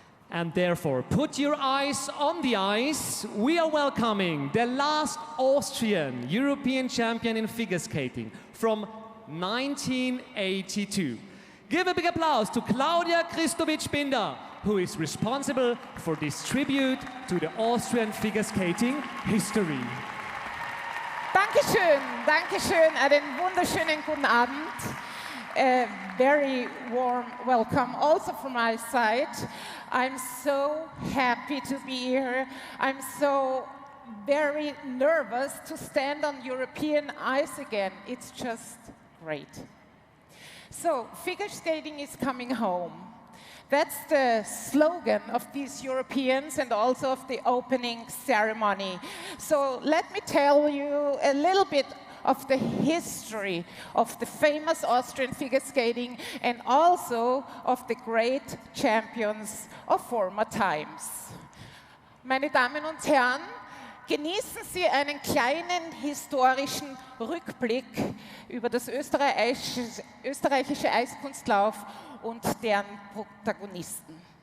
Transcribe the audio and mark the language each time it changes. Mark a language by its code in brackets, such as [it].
[en] And therefore, put your eyes on the ice. We are welcoming the last Austrian European champion in figure skating from 1982. Give a big applause to Claudia Christovic-Binder, who is responsible for this tribute to the Austrian figure skating history. [de] Dankeschön, Dankeschön, einen wunderschönen guten Abend. [en] A very warm welcome also from my side. I'm so happy to be here. I'm so very nervous to stand on European ice again. It's just great. So, figure skating is coming home. That's the slogan of these Europeans and also of the opening ceremony. So let me tell you a little bit of the history of the famous Austrian figure skating and also of the great champions of former times. [de] Meine Damen und Herren, genießen Sie einen kleinen historischen Rückblick über das österreichische Eiskunstlauf und deren Protagonisten.